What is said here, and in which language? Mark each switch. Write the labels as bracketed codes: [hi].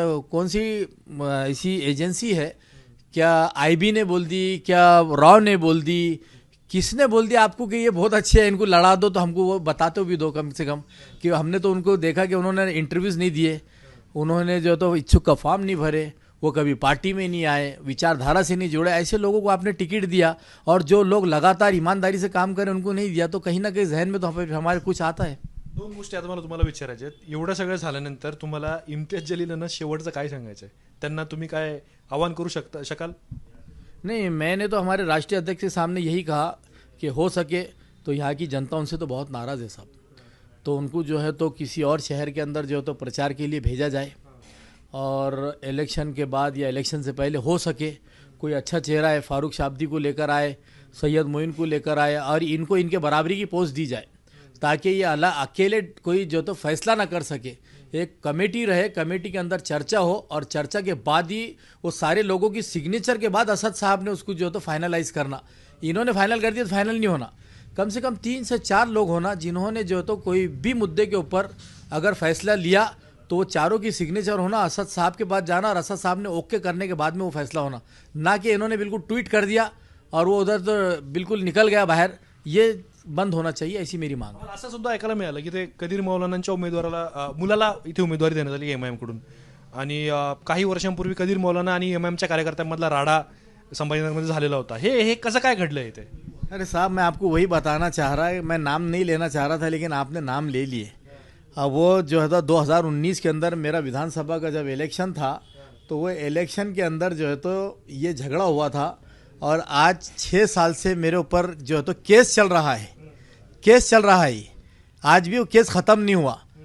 [hi] कौन सी ऐसी एजेंसी है, क्या आईबी ने बोल दी, क्या राव ने बोल दी, किसने बोल दिया आपको कि ये बहुत अच्छे हैं, इनको लड़ा दो, तो हमको वो बताते भी दो कम से कम, कि हमने तो उनको देखा कि उन्होंने इंटरव्यूज़ नहीं दिए, उन्होंने जो तो इच्छुक का फॉर्म नहीं भरे, वो कभी पार्टी में नहीं आए, विचारधारा से नहीं जुड़े, ऐसे लोगों को आपने टिकट दिया और जो लोग लगातार ईमानदारी से काम करें उनको नहीं दिया, तो कहीं ना कहीं जहन में तो हमारे कुछ आता है. [mr] 2 गोष्टी आता मला तुम्हाला विचारायच्या आहेत. एवढं सगळं झाल्यानंतर तुम्हाला इम्तियाज जलीलांना शेवटचं काय सांगायचं आहे? त्यांना तुम्ही काय आवाहन करू शकाल? [hi] नहीं, मैंने तो हमारे राष्ट्रीय अध्यक्ष के सामने यही कहा कि हो सके तो यहाँ की जनता उनसे तो बहुत नाराज़ है साहब, तो उनको जो है तो किसी और शहर के अंदर जो है तो प्रचार के लिए भेजा जाए, और इलेक्शन के बाद या इलेक्शन से पहले हो सके कोई अच्छा चेहरा है, फारूक शाब्दी को लेकर आए, सैयद मोइन को लेकर आए, और इनको इनके बराबरी की पोस्ट दी जाए, ताकि ये अकेले कोई जो तो फैसला ना कर सके, एक कमेटी रहे, कमेटी के अंदर चर्चा हो, और चर्चा के बाद ही वो सारे लोगों की सिग्नेचर के बाद असद साहब ने उसको जो तो फाइनलाइज करना, इन्होंने फाइनल कर दिया तो फाइनल नहीं होना, कम से कम 3 से 4 लोग होना जिन्होंने जो तो कोई भी मुद्दे के ऊपर अगर फैसला लिया तो वो चारों की सिग्नेचर होना, असद साहब के पास जाना और असद साहब ने ओके करने के बाद में वो फैसला होना, ना कि इन्होंने बिल्कुल ट्वीट कर दिया और वो उधर तो बिल्कुल निकल गया बाहर, ये बंद होना चाहिए, ऐसी मेरी मांग है. [mr] असं सुद्धा ऐकायला मिळालं की ते कदीर मौलानांच्या मुलाला इथे उमेदवारी देण्यात आली एमआयएम कडून, आणि काही वर्षांपूर्वी कदीर मौलाना आणि एमआयएमच्या कार्यकर्त्यांमधला राडा संभाजीनगरमध्ये झालेला होता. हे कसं काय घडलं इथे? [hi] अरे साहब, मैं आपको वही बताना चाह रहा है, मैं नाम नहीं लेना चाह रहा था लेकिन आपने नाम ले लिए. अब वो जो है 2019 के अंदर मेरा विधानसभा का जब इलेक्शन था, तो वो इलेक्शन के अंदर जो है तो ये झगड़ा हुआ था, और आज 6 साल से मेरे ऊपर जो है तो केस चल रहा है, आज भी वो केस ख़त्म नहीं हुआ.